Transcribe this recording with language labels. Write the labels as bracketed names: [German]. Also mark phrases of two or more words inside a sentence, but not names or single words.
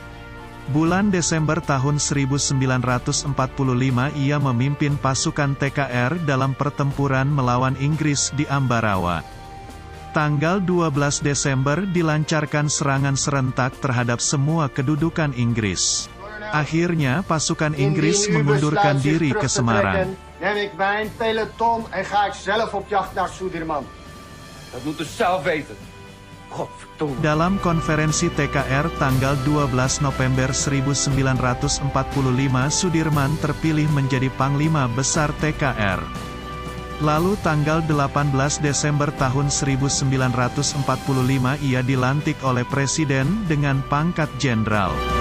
[Indonesian] Bulan Desember tahun 1945 ia memimpin pasukan TKR dalam pertempuran melawan Inggris di Ambarawa. Tanggal 12 Desember dilancarkan serangan serentak terhadap semua kedudukan Inggris. Akhirnya pasukan Inggris mengundurkan diri ke Semarang. [Dutch] Neem ik mijn peloton en ga ik zelf op jacht naar Sudirman. Dat moet u zelf weten. Godverdomme. [Indonesian] Dalam konferensi TKR tanggal 12 November 1945 Sudirman terpilih menjadi Panglima Besar TKR. Lalu tanggal 18 Desember tahun 1945 ia dilantik oleh Presiden dengan pangkat Jenderal.